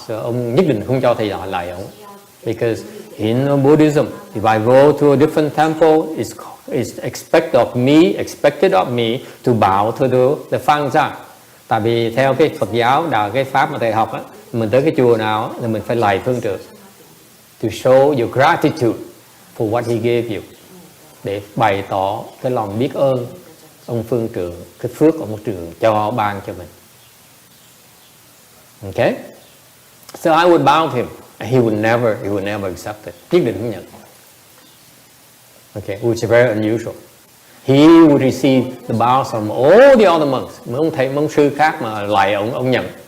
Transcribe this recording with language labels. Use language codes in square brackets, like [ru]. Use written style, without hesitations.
[en] So [vi] ông nhất định không cho thầy lại ông, [en] because in Buddhism, if I go to a different temple, it's expected of me to bow to the Phang Gia. [vi] Tại vì theo cái Phật giáo, cái pháp mà thầy học á, mình tới cái chùa nào thì mình phải lạy phương trượng [en] to show your gratitude for what he gave you, [vi] để bày tỏ cái lòng biết ơn ông phương trượng, cái phước ông trượng cho ban cho mình. [en] Okay, so I would bow to him. He would never accept it. [vi] Nhất định không nhận. [en] Okay, which is very unusual. He would receive the bows from all the other monks. [vi] Mấy ông thầy, môn sư khác mà lại ông nhận.